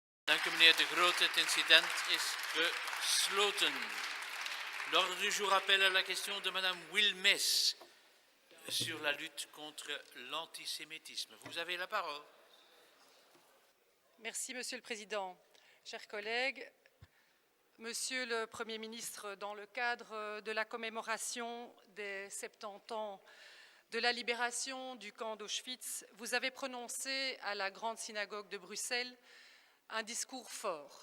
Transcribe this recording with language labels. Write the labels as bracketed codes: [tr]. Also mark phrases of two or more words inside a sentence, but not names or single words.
[nl] Dank u, meneer De Groot. Het incident is gesloten. [fr] L'ordre du jour appelle à la question de Madame Wilmès sur la lutte contre l'antisémitisme. Vous avez la parole. Merci, Monsieur le Président. Chers collègues, Monsieur le Premier ministre, dans le cadre de la commémoration des 70 ans de la libération du camp d'Auschwitz, vous avez prononcé à la Grande Synagogue de Bruxelles un discours fort.